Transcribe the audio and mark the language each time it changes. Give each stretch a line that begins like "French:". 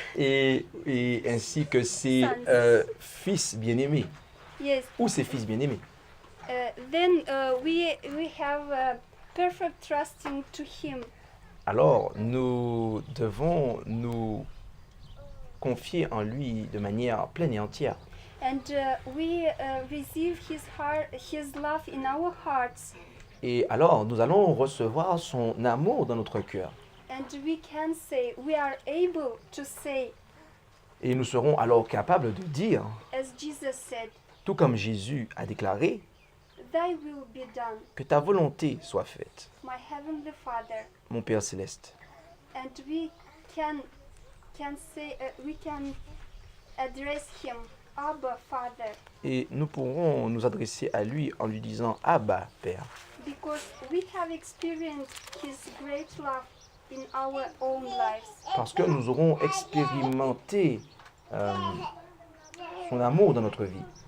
French: et ainsi que ses fils bien-aimés,
English: yes,
French: ou ses fils bien-aimés,
English: then we have perfect trusting to Him.
French: alors nous devons nous confier en lui de manière pleine et entière.
English: And we receive His love in our hearts,
French: Et alors nous allons recevoir son amour dans notre cœur.
English: and we are able to say,
French: Et nous serons alors capables de dire,
English: as Jesus said,
French: tout comme Jésus a déclaré,
English: Thy will be done,
French: que ta volonté soit faite,
English: my heavenly Father.
French: mon Père céleste.
English: And we can say, we can address Him, Abba, Father,
French: Et nous pourrons nous adresser à lui en lui disant « Abba, Père »,
English: because we have experienced His great love in our own lives.
French: parce que nous aurons expérimenté son amour dans notre vie.